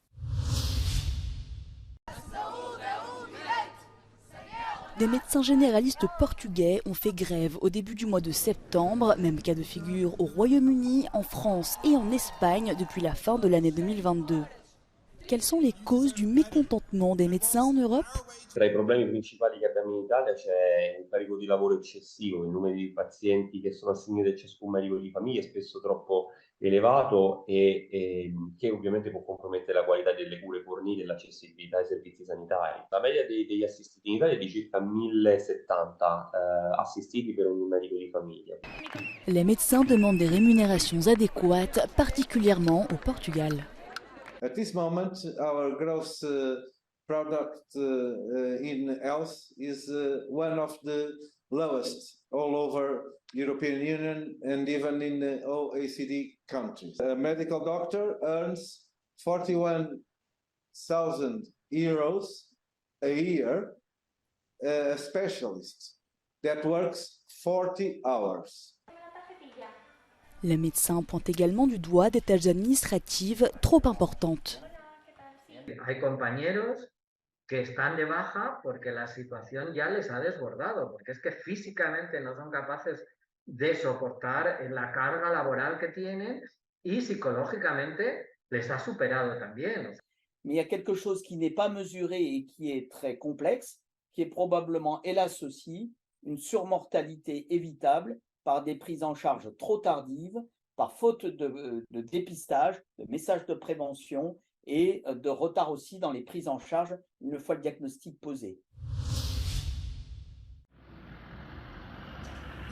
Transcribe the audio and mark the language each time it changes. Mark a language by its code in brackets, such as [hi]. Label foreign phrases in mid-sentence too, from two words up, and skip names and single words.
[fr] Des médecins généralistes portugais ont fait grève au début du mois de septembre, même cas de figure au Royaume-Uni, en France et en Espagne depuis la fin de l'année 2022. Quelles sont les causes du mécontentement des médecins en Europe? [it] Tra i problemi principali che abbiamo in Italia c'è un carico di lavoro eccessivo, il numero di pazienti che sono assegnati a ciascun medico di famiglia è spesso troppo elevato e che ovviamente può compromettere la qualità delle cure fornite e l'accessibilità ai servizi sanitari. La media degli assistiti in Italia è di circa 1070 assistiti per ogni medico di famiglia. [fr] Les médecins demandent des rémunérations adéquates, particulièrement au Portugal. [en] At this moment, our gross product in health is one of the lowest all over European Union and even in the OECD countries. A medical doctor earns 41,000 euros a year. A specialist that works 40 hours. [fr] Les médecins pointent également du doigt des tâches administratives trop importantes. [es] Hay compañeros que están de baja porque la situación ya les ha desbordado, porque es que físicamente no son capaces de soportar la carga laboral que tienen y psicológicamente les ha superado también. [fr] Mais il y a quelque chose qui n'est pas mesuré et qui est très complexe, qui est probablement, hélas aussi, une surmortalité évitable par des prises en charge trop tardives, par faute de dépistage, de messages de prévention et de retard aussi dans les prises en charge une fois le diagnostic posé.